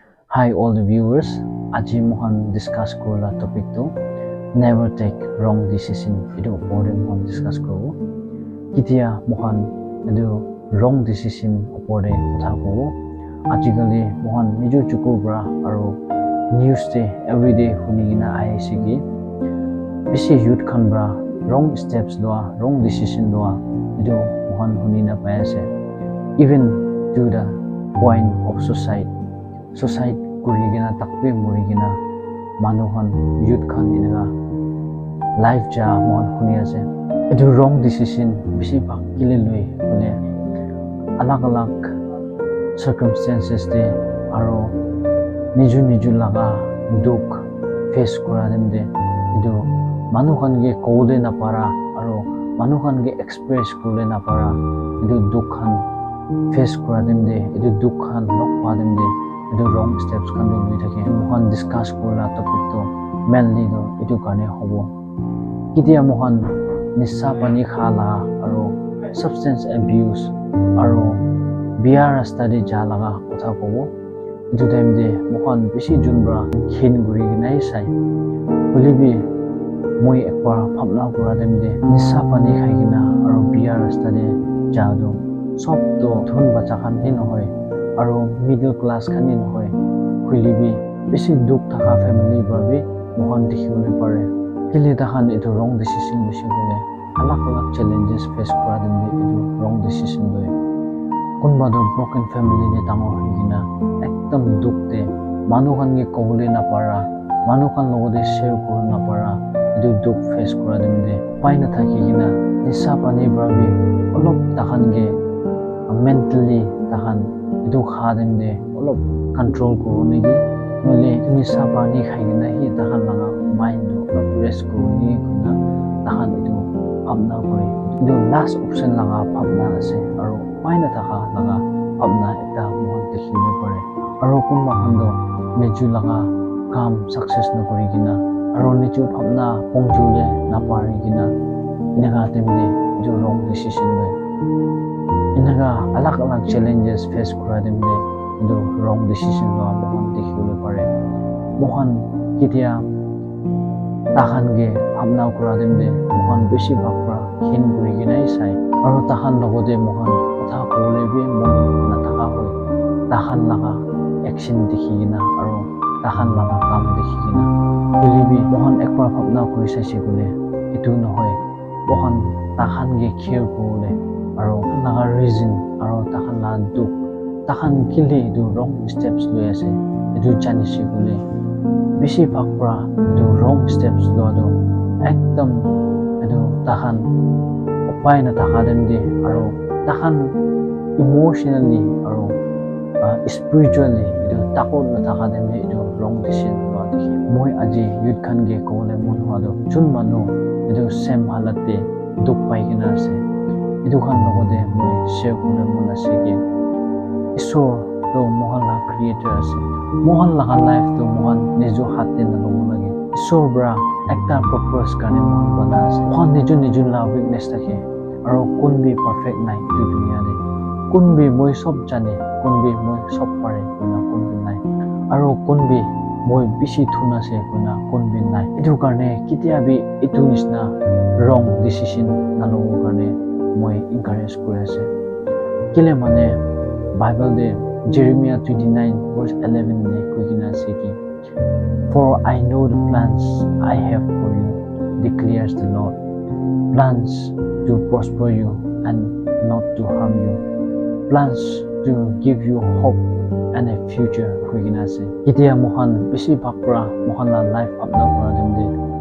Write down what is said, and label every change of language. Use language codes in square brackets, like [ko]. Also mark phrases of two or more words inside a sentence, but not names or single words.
[en] Hi all the viewers, [nag] Aji Mohan discuss kola topic to [en] never take wrong decision. [nag] Itu opore Mohan discuss kobo. Kitia Mohan itu [en] wrong decision [nag] opore kotha kobo. Ajikali Mohan nijo chukubra aro news te everyday hunigina aisigi. Bisi youth khanbra [en] wrong steps [nag] doa, [en] wrong decision [nag] doa. Itu Mohan hunina paise. [en] Even to the point of suicide [nag] kurigina takpe murigina manuhan youth khan inaga life ja mon khuni ase edu [en] wrong decision [nag] bisi bak kile loi bole alag circumstances te aro niju laga duk face kora dem de edu manuhan ge kole na para aro manuhan ge express kole na para edu duk khan face kora dem de edu duk khan nok pa dem de itu [en] wrong steps [nag] kan lui thake Mohan discuss kola topic to mainly do itu karne hobo kitia Mohan nisa pani khala aro [en] substance abuse [nag] aro biara study jalaga kotha kobo itu time de Mohan bisi junbra khin guri ginai sai olibi moi ekbar phamna kora dem de nisa pani khaigina aro biara study jado sob to thun bacha khan hin hoy aro [en] middle class [nag] khani noy kulibi bisi duk thaka family babi Mohan dikhule pare kile takhan itu [en] wrong decision [nag] bisi bole alag challenges face kora dem de itu [en] wrong decision [nag] loi kunba do [en] broken family [nag] ne tangor higina ekdam duk te manuhan ge kohule na para manuhan logode share kor na para itu duk face kora dem de paina thakigina nisa pani babi olop takhan ge mentally takhan itu khadem de olop control ko negi nole tuni sapani khaigina hi takhan laga mind do rest ko ni kuna takhan itu phamna kore itu [en] last option [nag] laga phamna ase aro paina takha laga phamna eta mon dekhine pare aro kunba khando neju laga kam success na kori gina aro neju phamna pongjule na pare gina inaga temde jo [en] wrong decision [nag] le inaga alag challenges face kora dem de do [en] wrong decision [nag] lo Mohan dikhule pare Mohan kitia takhan ge phamna kora dem de Mohan beshi bakra khin guri ginai sai aro takhan logode Mohan kotha kole be mon na taka hoy takhan laga action dikhigina aro takhan laga kam dikhigina bilibi Mohan ekbar phamna kori sai gole itu no hoy Mohan takhan ge care kole aro naga reason aro takhan la duk takhan kile do [en] wrong steps [nag] lo ase edu jani sigule bisi bakra do [en] wrong steps [nag] lo do ekdam edu takhan upai na takadem de aro takhan emotionally aro spiritually edu takon na takadem de edu [en] wrong decision [nag] lo de moi aji youth khan ge kole mon wa do chun manu edu same halate duk pai kina ase itu khan logode moi share kore mona sige isor to Mohan la creator ase Mohan la life to Mohan nijo hatte na logo lage isor bra ekta purpose karne Mohan bana ase Mohan nijo la weakness take aro kun bi perfect nai tu dunia de kun bi moi sob jane kun bi moi sob pare kuna kun bi nai aro kun bi moi bisi thuna se kuna kun bi nai itu karne kitia bi itu nisna [en] wrong decision [nag] na logo karne moi encourage kore ase kile mane Bible de Jeremiah 29 verse 11 ne koigina ase ki [en] for I know the plans I have for you declares the Lord plans to prosper you and not to harm you plans to give you hope and a future [nag] koigina ase kitia Mohan bisi bakra Mohan la life up na kora dem de